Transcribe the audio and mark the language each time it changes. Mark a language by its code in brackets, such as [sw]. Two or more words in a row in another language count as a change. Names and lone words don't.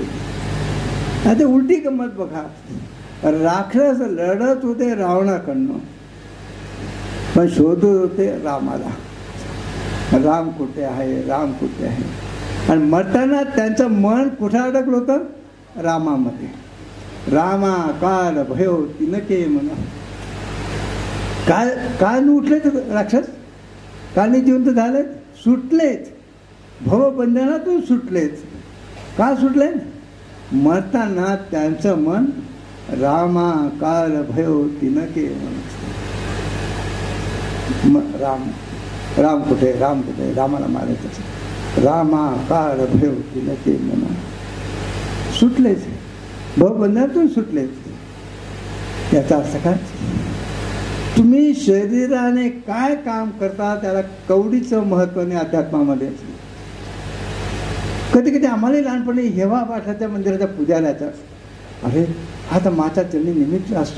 [mr] आता उलटी गंमत बघा, राक्षस लढत होते रावणाकडनं, पण शोधत होते रामाला. राम कुठे आहे, राम कुठे आहे. आणि मरताना त्यांचं मन कुठे अडकलं होतं, रामामध्ये. [hi] रामा काल भयो तिनके म्हणा. [mr] काय उठलेत राक्षस, कालने जिवंत झालेत, सुटलेत, भवबंधनातून सुटलेत. का सुटले, मरताना त्यांचं मन [hi] रामा काल भयो तिनके [mr] राम. राम कुठे, राम कुठे, रामाला मारायचं. [hi] रामा काल भयो तिनके म्हणा. [mr] सुटलेच, भवबंधनातून सुटलेच. याचा अर्थ काय, तुम्ही शरीराने काय काम करता त्याला कवडीचं महत्व नाही अध्यात्मामध्ये. कधी कधी आम्हाला लहानपणी हेवा पाठाच्या मंदिराच्या पूजाला येतात, अरे हा तर माता चरणी निमित्त असतो.